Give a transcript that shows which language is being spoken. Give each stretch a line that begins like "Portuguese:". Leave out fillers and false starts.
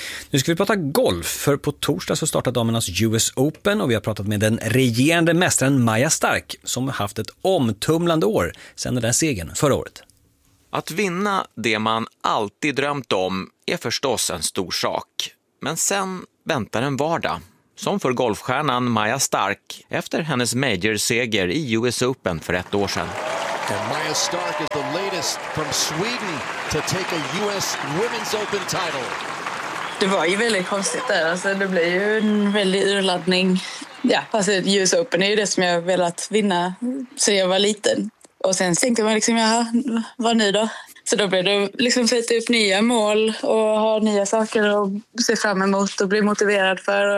Swedish: Nu ska vi prata golf, för på torsdag så startar damernas US Open, och vi har pratat med den regerande mästaren Maja Stark, som har haft ett omtumlande år sedan den där segern förra året. Att vinna det man alltid drömt om är förstås en stor sak, men sen väntar en vardag. Som för golfstjärnan Maja Stark efter hennes major-seger i US Open för ett år sedan.
English: And Maja Stark is the latest from Sweden to take a US Women's Open title.
Swedish: Det var ju väldigt konstigt där, alltså det blev ju en väldig urladdning. Ja, alltså US Open är ju det som jag velat vinna så jag var liten. Och sen tänkte man liksom, jaha, vad ny då? Så då blev det liksom sätta upp nya mål och ha nya saker att se fram emot och bli motiverad för.